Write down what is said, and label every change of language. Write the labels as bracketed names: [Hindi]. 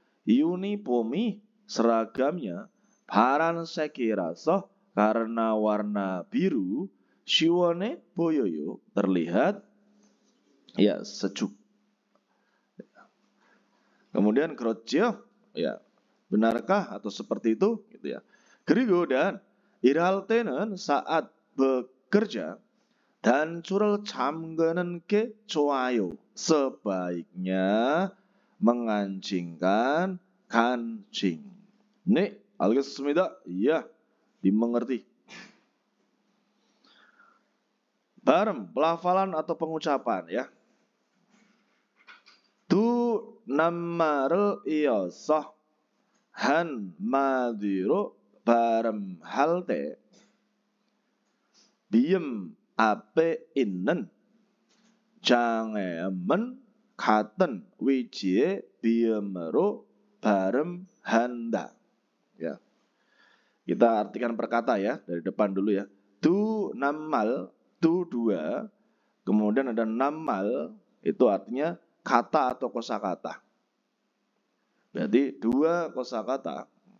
[Korean] 유니폼이 [Indonesian] seragamnya [Korean] 파란색이라서 [Indonesian] karena warna biru [Korean] 시원해 보여요. [Indonesian] terlihat ya sejuk. Kemudian [Korean] 그렇죠? [Indonesian] Ya, benarkah atau seperti itu gitu ya. [Korean] 그리고 [Indonesian] dan [Korean] 일할 때는 [Indonesian] saat bekerja [Korean] 단추를 잠그는 게 좋아요. [Indonesian] sebaiknya mengancingkan kancing. [Korean] 네, 알겠습니다. [Indonesian] iya, dimengerti. Bareng pelafalan atau pengucapan ya. [Korean] 두 낱말을 이어서 한 마디로 발음할 때 비음 앞에 있는 장음은 같은 위치의 비음으로 발음한다. [Indonesian] Ya. Kita artikan perkata ya, dari depan dulu ya. Tu nammal, tu dua, kemudian ada nammal, itu artinya kata atau kosakata. Berarti dua kosakata.